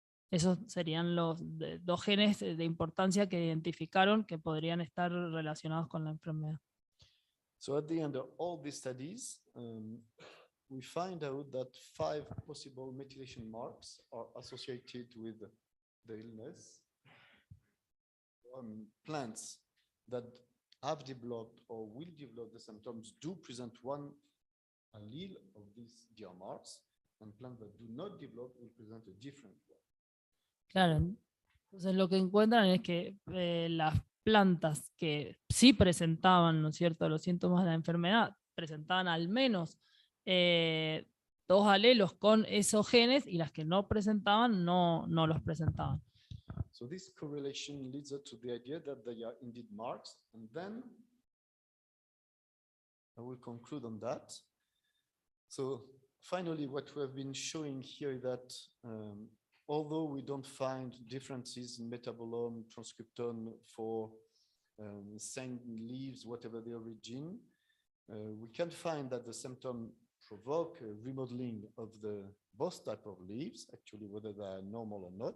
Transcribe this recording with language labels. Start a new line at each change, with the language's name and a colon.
Spanish: Esos serían los 2 genes de importancia que identificaron que podrían estar relacionados con la enfermedad.
English: So at the end of all these studies, we find out that 5 possible methylation marks are associated with the illness. Plants that have developed or will develop the symptoms do present one allele of these DMRs, and plants that do not develop will present a different one.
Spanish: Claro, entonces lo que encuentran es que las plantas que sí presentaban, ¿no es cierto?, los síntomas de la enfermedad, presentaban al menos 2 alelos con esos genes, y las que no presentaban no los presentaban.
English: So this correlation leads us to the idea that they are indeed marks, and then I will conclude on that. So finally, what we have been showing here is that although we don't find differences in metabolome, transcriptome for same leaves, whatever the origin, we can find that the symptom provoke a remodeling of the both type of leaves, actually, whether they are normal or not.